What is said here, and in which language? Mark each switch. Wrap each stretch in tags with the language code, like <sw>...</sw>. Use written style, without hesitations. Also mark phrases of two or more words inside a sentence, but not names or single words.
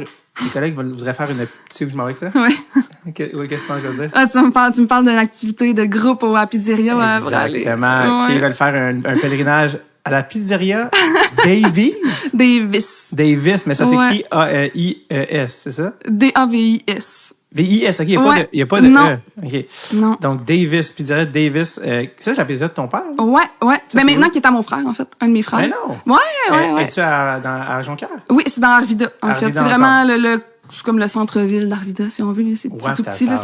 <fr>Les collègues voudraient faire une... Tu sais où je m'en vais avec ça? Oui. Qu'est-ce que je veux dire? Ah, tu me parles d'une activité de groupe à Pizzeria. Exactement. Qui veulent faire un pèlerinage à la Pizzeria Davis. Davis, mais ça s'écrit A-I-E-S, c'est ça? D-A-V-I-S. V-I-S, OK, il n'y a pas de non. E. OK. Non. Donc, Davis, Pizzeria Davis. Ça, c'est la pizzeria de ton père? Ouais. Ben maintenant, qui est à mon frère, en fait. Un de mes frères. Mais non. Ouais. Es-tu à Jonquière? Oui, c'est dans Arvida, en fait. C'est vraiment c'est comme le centre-ville d'Arvida, si on veut. C'est tout petit, là.</fr>